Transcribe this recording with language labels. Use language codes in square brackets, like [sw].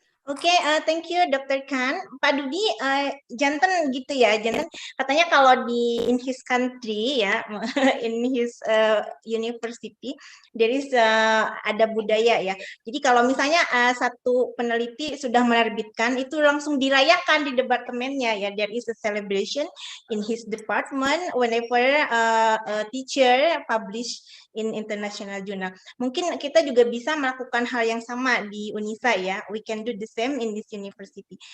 [en] Oke, thank you Dr. Khan. [id] Pak Dudi, jantan gitu ya, jantan katanya kalau [en] in his country [id] ya, [en] in his university, there is [id] ada budaya ya. Jadi kalau misalnya satu peneliti sudah menerbitkan, itu langsung dirayakan di departemennya ya. [en] There is a celebration in his department whenever a teacher publish in international journal. [id] Mungkin kita juga bisa melakukan hal yang sama di UNISA ya. [en] We can do the same in this university.